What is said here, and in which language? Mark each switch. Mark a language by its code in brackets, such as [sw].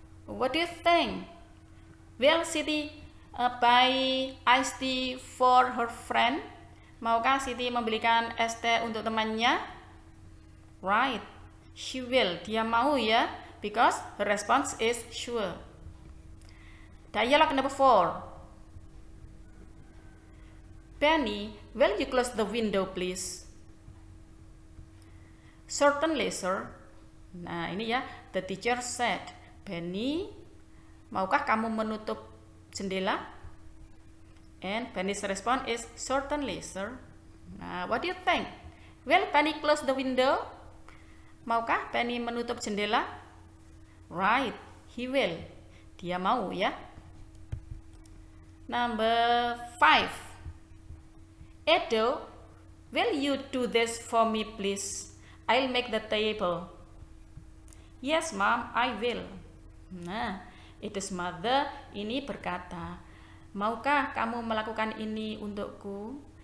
[en] What do you think? Will Siti buy iced tea for her friend? [id] Maukah Siti membelikan es teh untuk temannya? [en] Right, she will. [id] Dia mau ya, [en] because her response is sure. Dialogue number 4. Penny, will you close the window, please? Certainly, sir. [id] Nah, ini ya, [en] the teacher said, [id] Penny, maukah kamu menutup jendela? [en] And Penny's response is certainly, sir. Nah, what do you think? Will Penny close the window? [id] Maukah Penny menutup jendela? [en] Right, he will. [id] Dia mau ya. [en] Number 5. Edo, will you do this for me please? I'll make the table. Yes, Mom, I will. [id] Nah, [en] Edo's mother [id] ini berkata, maukah kamu melakukan ini untukku?